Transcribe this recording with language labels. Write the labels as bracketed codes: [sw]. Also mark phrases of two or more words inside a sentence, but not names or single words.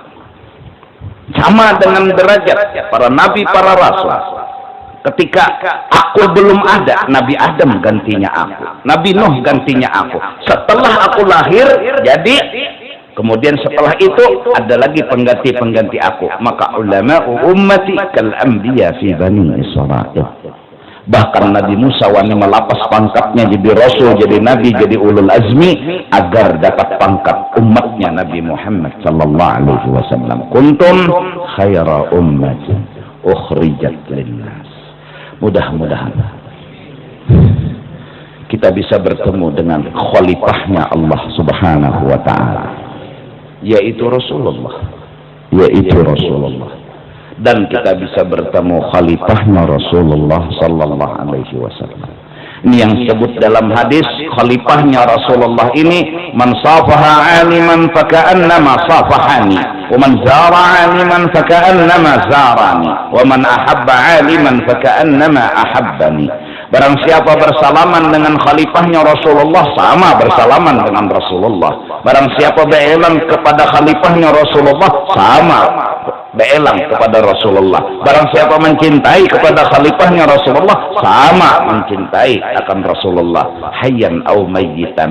[id] Sama dengan derajat para nabi, para rasul. Ketika aku belum ada, Nabi Adam gantinya aku, Nabi Nuh gantinya aku. Setelah aku lahir, jadi kemudian setelah itu ada lagi pengganti-pengganti aku. [ar] Maka علماء أمتي كأنبياء بني إسرائيل. [id] Bahkan Nabi Musa wani melapas pangkatnya jadi rasul, jadi nabi, jadi [ar] أولو العزم [id] agar dapat pangkat umatnya Nabi Muhammad [ar] صلى الله عليه وسلم. كنتم خير أمة أخرجت للناس. [id] Mudah-mudahan kita bisa bertemu dengan khalifahnya Allah [ar] سبحانه وتعالى, [id] yaitu Rasulullah, dan kita bisa bertemu khalifahnya Rasulullah [ar] صلى الله عليه وسلم. [id] Ini yang disebut dalam hadis khalifahnya Rasulullah ini, [ar] من صافح عالما فكأنما صافحني، ومن زار عالما فكأنما زارني، ومن أحب عالما فكأنما أحبني. [id] Barang siapa bersalaman dengan khalifahnya Rasulullah, sama bersalaman dengan Rasulullah. Barang siapa berelang kepada khalifahnya Rasulullah, sama berelang kepada Rasulullah. Barang siapa mencintai kepada khalifahnya Rasulullah, sama mencintai akan Rasulullah, [ar] حيا أو ميتا.